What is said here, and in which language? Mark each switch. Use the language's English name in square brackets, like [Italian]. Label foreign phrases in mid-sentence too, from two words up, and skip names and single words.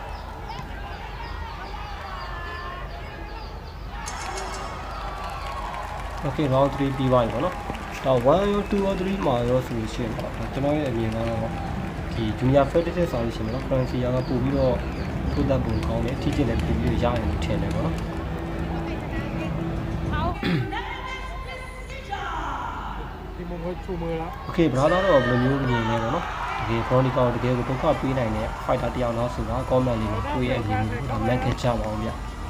[Thai] โอเค round 3ပြီး [Burmese] သွားပြီပေါ့နော်ဒါ1ရော2ရော3မှာရောဆိုလို့ရှိရင်တော့ကျွန်တော်ရဲ့အမြင်ကတော့ဒီ Junior Frederick ဆိုလို့ရှိရင်တော့ Francia ကပို့ပြီးတော့ထိုးတတ်ပုံကောင်းတယ်ထိကျစ်လည်းပို့ပြီးတော့ရရင်လို့ထင်တယ်ပေါ့နော် [Thai] ทีมมงคลชูมือแล้ว [Burmese] โอเคဘရာသားတော့ဘယ်လိုမျိုးမြင်လဲပေါ့နော်တကယ် Veronica ကိုတကယ်ကိုဒုက္ခပေးနိုင်တဲ့ fighter တယောက်တော့ဆိုတာ comment လေးကိုကိုယ့်ရဲ့အမြင်ကိုမှတ်ခဲ့ကြပါအောင်ဗျ